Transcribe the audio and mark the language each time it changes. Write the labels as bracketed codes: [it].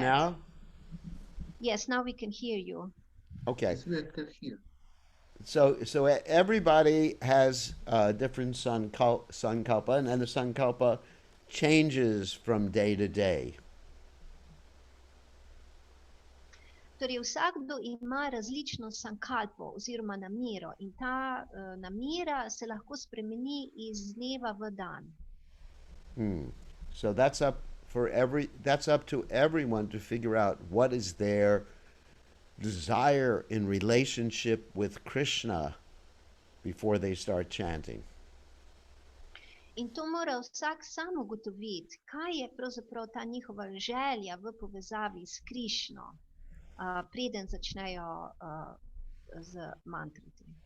[en] now? Yes, now we can hear you. Okay. Yes, we can hear. So everybody has a different sankalpa, and then the sankalpa changes from day to day. [sl] Torej, vsakdo ima različno sankalpo oziroma namero in ta namera se lahko spremeni iz dneva v dan. [en] So that's up to everyone to figure out what is their desire in relationship with Krishna before they start chanting. [sl] In to mora vsak sam ugotoviti, kaj je pravzaprav ta njihova želja v povezavi s Krišno, preden začnejo z mantrati.